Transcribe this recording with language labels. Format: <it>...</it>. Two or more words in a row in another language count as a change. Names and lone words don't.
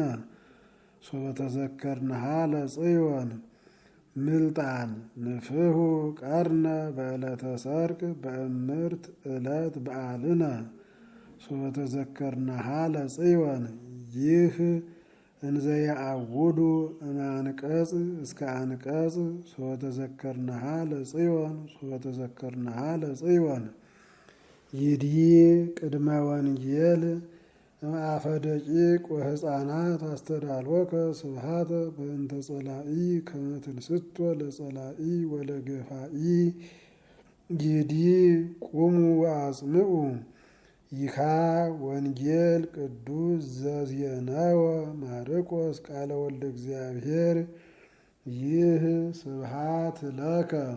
<gez>ሶበ ተዘከርንሃ ለጽዮን ምልጣን ንፍሑ ቀርነ በዕለተ ሰርቅ በእምርት ዕለት በዓልነ ሶበ ተዘከርንሃ ለጽዮን ይህ እንዘ ያዕውዱ እምአንቀጽ እስከ አንቀጽ ሶበ ተዘከርንሃ ለጽዮን ሶበ ተዘከርንሃ ለጽዮን ይዲ ቅድመ ወንጌል እምአፈ ደቂቅ ወሕፃናት አስተዳልወከ ስብሐተ በእንተ ጸላኢ ከመ ትንስቶ ለጸላኢ ወለገፋኢ ይዲ ቁሙ ወአጽምዑ ይካ ወንጌል ቅዱስ ዘዜነወ ማርቆስ ቃለ ወልደ እግዚአብሔር ይህ ስብሐት ለከ</gez>